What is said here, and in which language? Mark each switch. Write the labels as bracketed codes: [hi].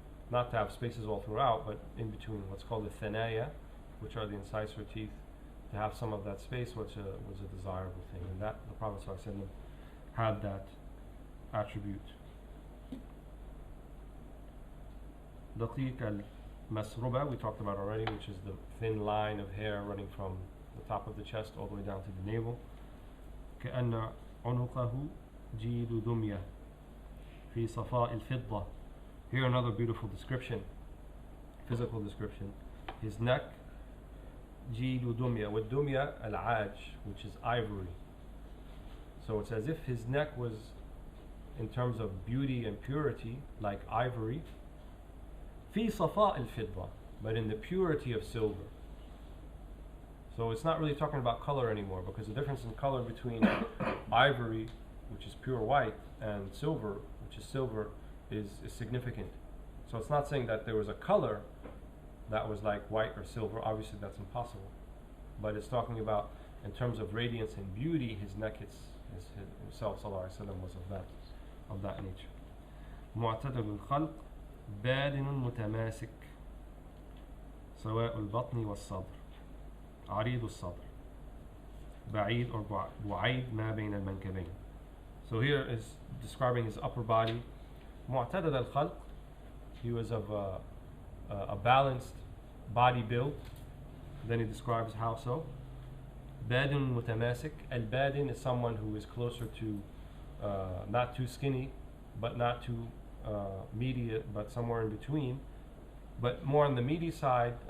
[en] Not to have spaces all throughout, but in between, what's called the thanaya, which are the incisor teeth, to have some of that space was a desirable thing. And that the Prophet ﷺ had that attribute. [ar] دقيق المسربة, [en] we talked about already, which is the thin line of hair running from the top of the chest all the way down to the navel. [ar] كأن عنقه جيد دمية في صفاء الفضة. [en] Here another beautiful description, physical description. His neck, [ar] جيد دمية, [en] with dumya al-aj, which is ivory. So it's as if his neck was, in terms of beauty and purity, like ivory. [ar] في صفاء الفضة, [en] but in the purity of silver. So it's not really talking about color anymore, because the difference in color between ivory, which is pure white, and silver, which is silver, is significant. So it's not saying that there was a color that was like white or silver. Obviously that's impossible. But it's talking about, in terms of radiance and beauty, his neck himself sallallahu alaihi wasallam was of that nature. [ar] معتدل الخلق بادن متماسك سواء البطن والصدر عريض الصدر بعيد or بعيد ما بين المنكبين. [en] So here is describing his upper body. [ar] معتدل الخلق, [en] he was of a balanced body build. Then he describes how so. [ar] بادن متماسك. [en] Al-badin is someone who is closer to not too skinny, but not too meaty, but somewhere in between, but more on the meaty side.